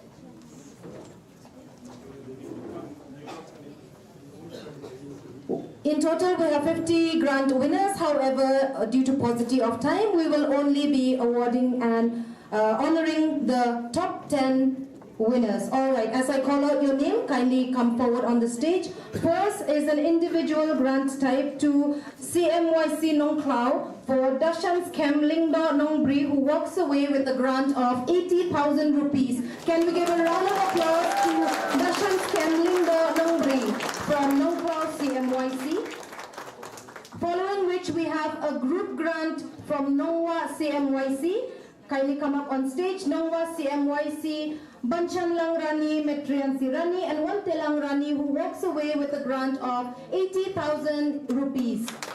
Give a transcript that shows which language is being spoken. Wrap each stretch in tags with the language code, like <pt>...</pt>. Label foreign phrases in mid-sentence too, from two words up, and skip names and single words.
<en>In total, we have 50 grant winners. However, due to paucity of time, we will only be awarding and honoring the top 10 winners. All right, as I call out your name, kindly come forward on the stage. First is an individual grant type to CMYC Nong Klau for Dashans Kem Lingda Nong Bri, who walks away with a grant of 80,000 rupees. Can we give a round of applause to Dashans Kem Lingda Nong Bri from Nong Klau CMYC? Following which we have a group grant from Nongwa CMYC. Kindly come up on stage. Nongwa CMYC, Banchan Lang Rani, Metriansi Rani, and one Telang Rani, who walks away with a grant of 80,000 rupees.</en>